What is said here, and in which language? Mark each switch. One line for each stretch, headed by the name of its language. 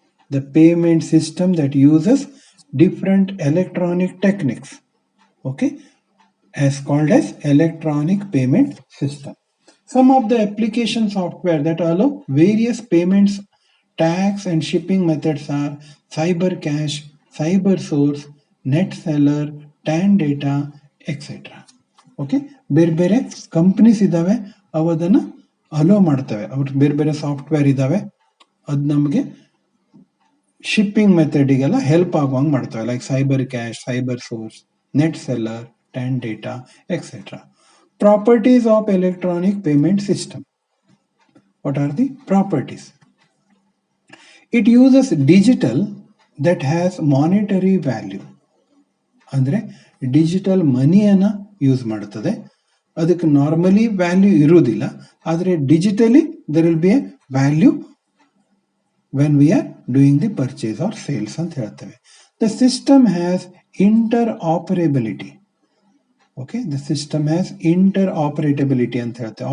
English: The payment system that uses different electronic techniques, okay, as called as electronic payment system. Some of the application software that allow various payments, tax and shipping methods are cyber cash, cyber source, net seller, tan data, etc.
Kannada: Okay, ಬೇರೆ ಬೇರೆ companies ಇದ್ದಾವೆ, ಅವು ಅದನ್ನು hello ಮಾಡ್ತವೆ. ಅವ್ರ ಬೇರೆ ಬೇರೆ software ಇದ್ದಾವೆ, ಅದು ನಮಗೆ ಶಿಪ್ಪಿಂಗ್ ಮೆಥಡಿಗೆಲ್ಲ ಹೆಲ್ಪ್ ಆಗುವಂಗೆ ಮಾಡ್ತವೆ.
English: Like cyber cash, cyber source, net seller, tan data, etc. Properties of electronic payment system. What are the properties? It uses digital that has monetary value.
Kannada: ಅಂದರೆ ಡಿಜಿಟಲ್ ಮನಿಯನ್ನು ಯೂಸ್ ಮಾಡ್ತದೆ. ಅದಕ್ಕೆ normally value ಇರುವುದಿಲ್ಲ, ಆದರೆ
English: digitally there will be a value when we are doing the purchase or sales
Kannada: ಅಂತ ಹೇಳ್ತೇವೆ.
English: The system has interoperability. Okay, the system has interoperability
Kannada: ಅಂತ ಹೇಳ್ತೇವೆ.